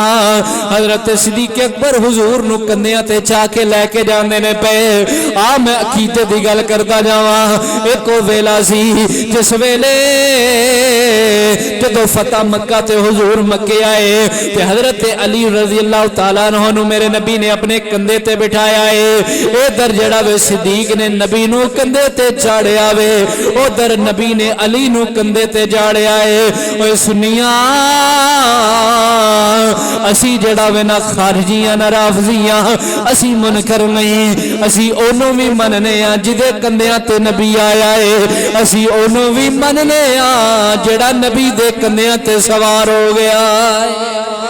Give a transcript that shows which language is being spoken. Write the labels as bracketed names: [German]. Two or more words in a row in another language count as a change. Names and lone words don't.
[Punjabi] ਹਜ਼ਰਤ ਸਿੱਦੀਕ ਅਕਬਰ ਹੁਜ਼ੂਰ ਨੂੰ ਕੰਧਿਆਂ ਤੇ ਚਾ ਕੇ ਲੈਕੇ ਜਾਂਦੇ ਨੇ ਪੇ। ਆ ਮੈਂ ਅਕੀਦੇ ਦੀ ਗੱਲ ਕਰਦਾ ਜਾਵਾ। ਇੱਕ ਓ ਵੇਲਾ ਸੀ ਜਿਸ ਵੇਲੇ ਜਦੋਂ ਫ਼ਤਹ ਮੱਕਾ ਤੇ ਹੁਜ਼ੂਰ ਮੱਕੇ ਆਏ ਤੇ ਹਜ਼ਰਤ ਅਲੀ [Arabic] رضي الله تعالى عنه [Punjabi] ਨੂੰ ਮੇਰੇ ਨਬੀ ਨੇ ਅਪਣੇ ਕੰਧੇ ਤੇ ਬਿਠਾਇਆ ਹੈ। ਇੱਧਰ ਜਿਹੜਾ ਵੇ ਸਿੱਦੀਕ ਨੇ ਨਬੀ ਨੂੰ ਕੰਧੇ ਤੇ ਚਾੜ੍ਹਿਆ ਵੇ, ਉੱਧਰ ਨਬੀ ਨੇ ਅਲੀ ਨੂੰ ਕੰਧੇ ਤੇ ਚਾੜ੍ਹਿਆ ਹੈ। ਓਏ ਸੁਣਿਆ ਅਸੀਂ ਜਿਹੜਾ ਵੇ ਨਾ ਖ਼ਾਰਜੀਆਂ ਨਾ ਰਾਫ਼ਜ਼ੀਆਂ, ਅਸੀਂ ਮੁਨਕਰ ਨਹੀਂ, ਅਸੀਂ ਓਹਨੂੰ ਭੀ ਮੰਨਣੇ ਆਂ ਜਿਹਦੇ ਕੰਧਿਆਂ ਤੇ ਨਬੀ ਆਇਆ ਹੈ, ਅਸੀਂ ਓਹਨੂੰ ਭੀ ਮੰਨਣੇ ਆਂ ਜਿਹੜਾ ਨਬੀ ਦੇ ਕੰਧਿਆਂ ਤੇ ਸਵਾਰ ਹੋ ਗਿਆ ਹੈ।